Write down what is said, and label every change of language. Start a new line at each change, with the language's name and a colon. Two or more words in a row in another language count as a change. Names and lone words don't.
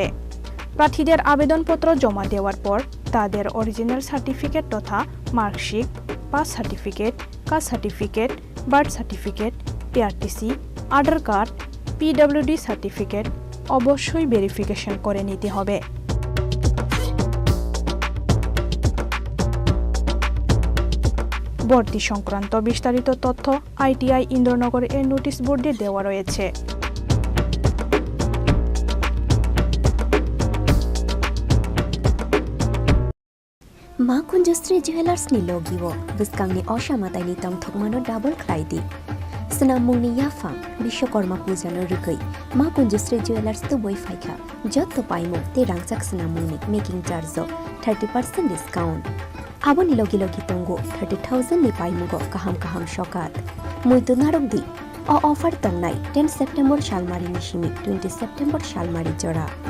Bangla: প্রার্থীদের আবেদনপত্র জমা দেওয়ার পর তাদের
English: original certificate
Bangla: তথা মার্কশিট,
English: pass certificate, caste certificate, birth certificate,
Bangla: পিআরটিসি, আধার কার্ড,
English: PWD certificate
Bangla: অবশ্যই ভেরিফিকেশন করে নিতে হবে। ভর্তি সংক্রান্ত বিস্তারিত তথ্য আইটিআই ইন্দ্রনগর এর
English: notice board-e
Bangla: দেওয়া রয়েছে।
Kok Borok: मा कुंजश्री जुवेलार्सनि लोगिवो बिस्कांनि असामाताइनि तंथकमानो डाबल ख्लाइदि स्नामुंनि याफा विश्वकर्मा पूजानो रुगै मा कुंजश्री जुवेलार्स तो बय फाइखा जत पाइमो ते रांचाक स्नामुंनि
English: making charge-o
Kok Borok: 30% डिस्काउंट आबोनि लोगि लोगि तंगो 30,000 नि पाइमुगो काहाम शकात मुइतो नारकदि अ ऑफर तंगनाय 10 सेप्टेम्बर शालमारि निशिमि 20 सेप्टेम्बर शालमारि जरा